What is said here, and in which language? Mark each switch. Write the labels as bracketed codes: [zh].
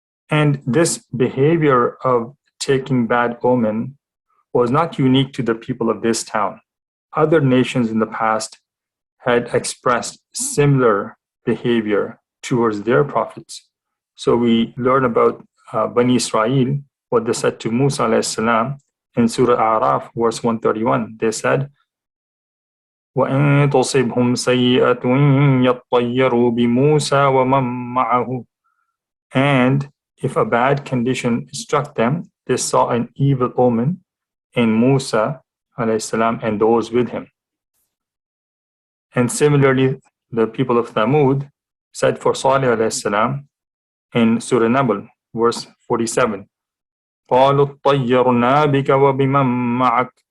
[en] And this behavior of taking bad omen was not unique to the people of this town. Other nations in the past had expressed similar behavior towards their prophets. So we learn about Bani Israel, what they said to Musa alayhi salam in Surah Araf, verse 131. They said, [ar] وَإِن تُصِبْهُمْ سَيِّئَةٌ يَطَّيَّرُوا بِمُوسَى وَمَن مَّعَهُ. [en] And if a bad condition struck them, they saw an evil omen in Musa alayhi salam and those with him. And similarly, the people of Thamud said for Salih alayhi salam in Surah Naml, verse 47, [ar] قَالُوا اطَّيَّرْنَا بِكَ وَبِمَن مَّعَكَ.